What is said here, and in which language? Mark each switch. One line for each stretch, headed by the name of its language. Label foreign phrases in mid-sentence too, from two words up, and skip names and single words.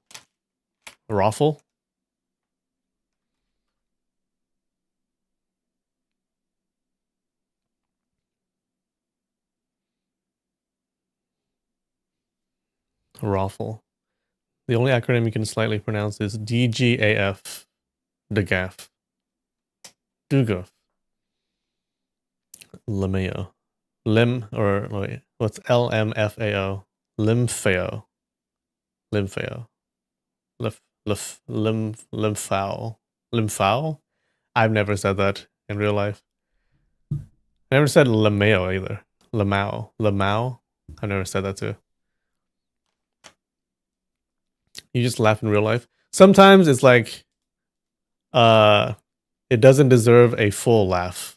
English: Raffle? Raffle. The only acronym you can slightly pronounce is DGAF. DGAF. Dugaf. Lameo. Or wait, what's LMFAO? Limphao. Limphao. Lymphao. Lymphao? I've never said that in real life. I never said Lameo either. Lamau. Lamau? I've never said that too. You just laugh in real life. Sometimes it's like it doesn't deserve a full laugh.